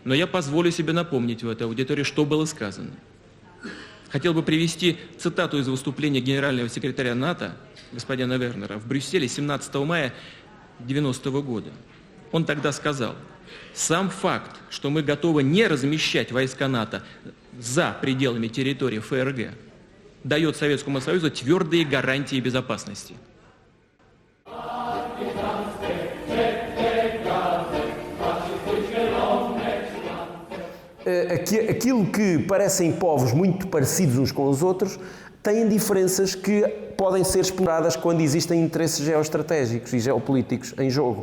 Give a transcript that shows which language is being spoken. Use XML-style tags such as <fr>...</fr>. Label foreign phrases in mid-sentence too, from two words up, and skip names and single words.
<ru>но я позволю себе напомнить в этой аудитории, что было сказано. Хотел бы привести цитату из выступления генерального секретаря НАТО господина Вернера в Брюсселе 17 мая 1990 года. Он тогда сказал: «Сам факт, что мы готовы не размещать войска НАТО за пределами территории ФРГ, дает Советскому Союзу твердые гарантии безопасности».</ru> <pt>Aquilo que parecem povos muito parecidos uns com os outros têm diferenças que podem ser exploradas quando existem interesses geoestratégicos e geopolíticos em jogo.</pt>